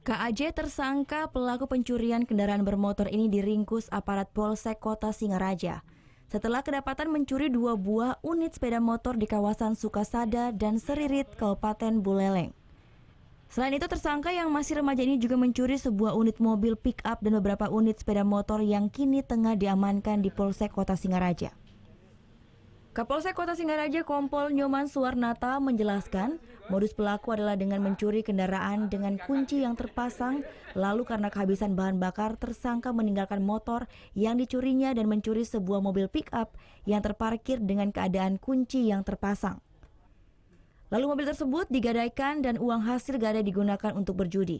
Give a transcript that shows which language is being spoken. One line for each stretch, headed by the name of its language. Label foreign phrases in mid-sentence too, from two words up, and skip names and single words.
Indonesian: KAJ tersangka pelaku pencurian kendaraan bermotor ini diringkus aparat Polsek Kota Singaraja setelah kedapatan mencuri 2 buah unit sepeda motor di kawasan Sukasada dan Seririt, Kabupaten Buleleng. Selain itu, tersangka yang masih remaja ini juga mencuri sebuah unit mobil pick-up dan beberapa unit sepeda motor yang kini tengah diamankan di Polsek Kota Singaraja. Kapolsek Kota Singaraja Kompol Nyoman Suwarnata menjelaskan, modus pelaku adalah dengan mencuri kendaraan dengan kunci yang terpasang, lalu karena kehabisan bahan bakar, tersangka meninggalkan motor yang dicurinya dan mencuri sebuah mobil pick-up yang terparkir dengan keadaan kunci yang terpasang. Lalu mobil tersebut digadaikan dan uang hasil gadai digunakan untuk berjudi.